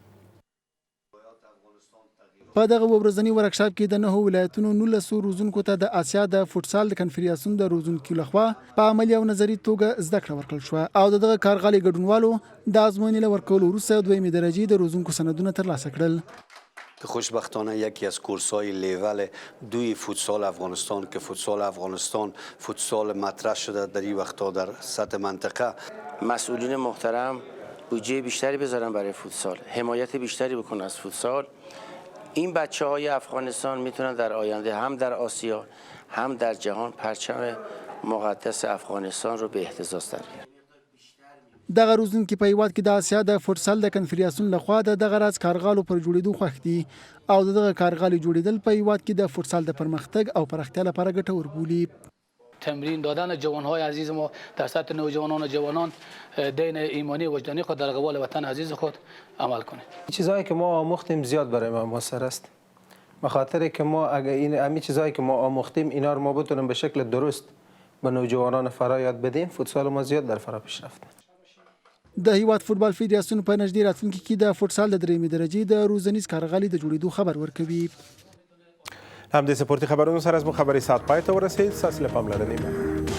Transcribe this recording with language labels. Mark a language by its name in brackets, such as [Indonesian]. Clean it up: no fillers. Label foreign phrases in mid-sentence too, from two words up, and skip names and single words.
[Pashto] په دغه ورځنی ورکشاپ کې د 9 ولایتونو 19 روزونکو ته د آسیا د فوتسال کنفدراسیون د روزونکو لخوا په عملي او نظري توګه زده کړه ورکړل شو او دغه کارغالي ګډونوالو د ازموینې له ورکولو وروسته 2مې درجې د روزونکو سندونه ترلاسه کړل. [Persian] که خوشبختانه یکی از کورس‌های لیول 2 فوتسال افغانستان که فوتسال افغانستان فوتسال مطرح شده در این وقتا در سطح منطقه، مسئولین محترم بودجه بیشتری بذارن برای فوتسال، حمایت بیشتری بکنن از فوتسال. این بچه‌های افغانستان میتونن در آینده هم در آسیا هم در جهان پرچم مقدس افغانستان رو به اهتزاز در بیارن. [Pashto] دغه روزونکي په هیواد کې د آسیا د فوتسال د کنفدراسیون لخوا د دغه راز کارغالو پر جوړېدو خوښ دي او دغه کارغالي جوړېدل په هیواد کې د فوتسال د پرمختګ او پراختیا لپاره ګټور بولي. [Persian] تمرین دادن جوانهای عزیز ما در سطح نوجوانان و جوانان دین ایمانی و وجدانی خود در قبال وطن عزیز خود عمل کنید. چیزهایی که ما آموختیم زیاد برای ما موثر است. به خاطر که ما اگر این همین چیزهایی که ما آموختیم اینا رو ما بتونیم به شکل درست به نوجوانان فرا یاد بدیم، فوتسال ما زیاد در فرا پیش رفته. [Pashto] د هیواد فوتبال فدراسیون په نږدې راتلونکي کې د فوتسال د 3مې درجې د روزنیز کارغالي د جوړېدو خبر ورکوي. همدې سپورتي خبرونو سره زموږ خبري ساعت پای ته ورسید. ستاسو له پاملرنې مننه.